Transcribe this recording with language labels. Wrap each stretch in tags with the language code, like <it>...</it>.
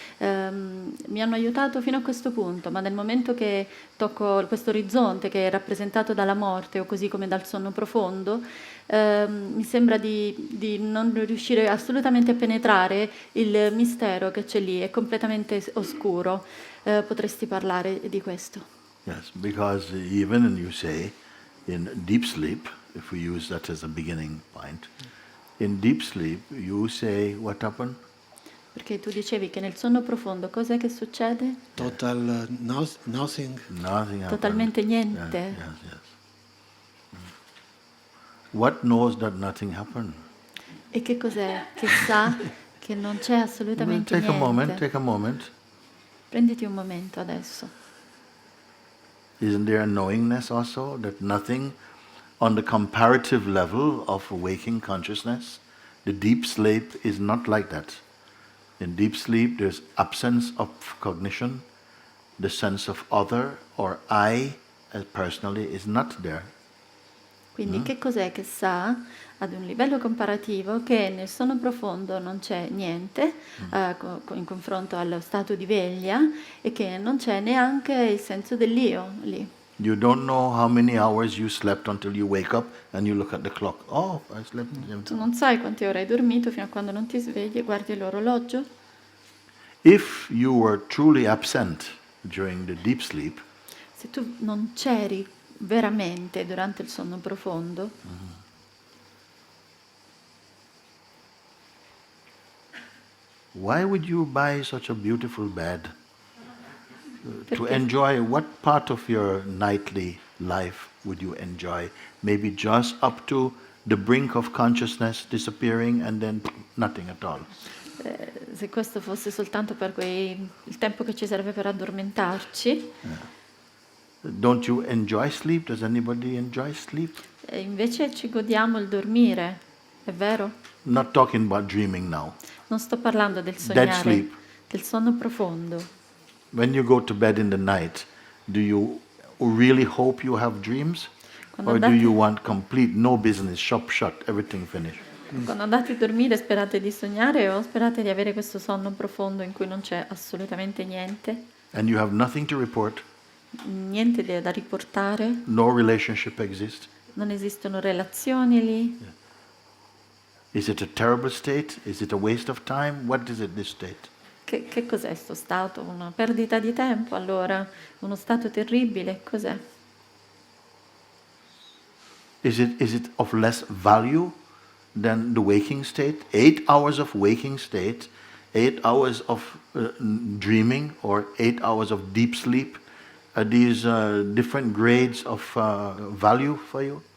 <it>mi hanno aiutato fino a questo punto, ma nel momento che tocco questo orizzonte che è rappresentato dalla morte o così come dal sonno profondo, mi sembra di non riuscire assolutamente a penetrare il mistero che c'è lì, è completamente oscuro. Potresti parlare di questo?</it> <en>Yes, because even you say in deep sleep, if we use that as a beginning point, in deep sleep you say what happened?</en> <it>Perché tu dicevi che nel sonno profondo cos'è che succede?</it> <en>Total nothing. Nothing happened.</en> <it>Totalmente niente. Yes.</it> <en>What knows that nothing happened?</en> <it>E che cos'è? Che sa che non c'è assolutamente</it> <en>Take</en> <it>niente.</it> <en>take a moment.</en> <it>Prenditi un momento adesso.</it> <en>Isn't there a knowingness also that nothing on the comparative level of waking consciousness, the deep sleep is not like that. In deep sleep there's absence of cognition, the sense of other or I personally is not there.</en> <it>Quindi che cos'è che sa ad un livello comparativo che nel sonno profondo non c'è niente in confronto allo stato di veglia e che non c'è neanche il senso dell'io lì.</it> <en>You don't know how many hours you slept until you wake up and you look at the clock. Oh, I slept.</en> <it>Tu non sai quante ore hai dormito fino a quando non ti svegli e guardi l'orologio.</it> <en>If you were truly absent during the deep sleep,</en> <it>Se tu non c'eri veramente durante il sonno profondo,</it> <en>why would you buy such a beautiful bed? To</en> <it>Perché?</it> <en>enjoy what part of your nightly life would you enjoy? Maybe just up to the brink of consciousness disappearing and then nothing at all.</en> <it>Se questo fosse soltanto per il tempo che ci serve per addormentarci,</it> <en>Don't you enjoy sleep? Does anybody enjoy sleep?</en> <it>invece ci godiamo il dormire, è vero?</it> <en>Not talking about dreaming now.</en> <it>Non sto parlando del</it> <en>Dead</en> <it>sognare,</it> <en>sleep.</en> <it>del sonno profondo.</it> <en>When you go to bed in the night, do you really hope you have dreams?</en> <it>Quando</it> <en>Or do</en> <it>andate,</it> <en>you want complete, no business, shop shut, everything finished?</en> <it>quando andate a dormire sperate di sognare o sperate di avere questo sonno profondo in cui non c'è assolutamente niente,</it> <en>And you have nothing to report,</en> <it>niente da riportare,</it> <en>no relationship exists?</en> <it>non esistono relazioni lì.</it> <en>Is it a terrible state? Is it a waste of time? What is it, this state?</en> <it>Che cos'è sto stato? Una perdita di tempo allora? Uno stato terribile? Cos'è?</it> <en>Is it of less value than the waking state? 8 hours of waking state, 8 hours of dreaming, or 8 hours of deep sleep? Are these different grades of value for you?</en>